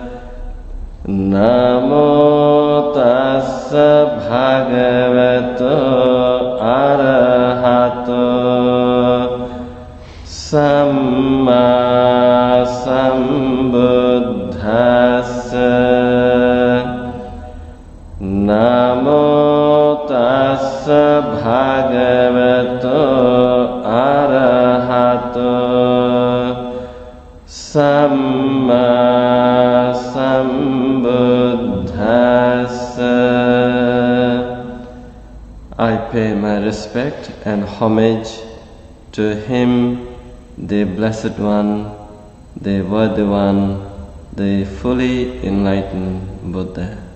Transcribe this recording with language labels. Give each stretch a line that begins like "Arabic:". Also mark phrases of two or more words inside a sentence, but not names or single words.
Pali: Namo Tassa Bhagavato Arahato Samma Sambuddhassa. Namo Tassa Bhagavato Arahato Samma
English: I pay my respect and homage to Him, the Blessed One, the Worthy One, the fully enlightened Buddha.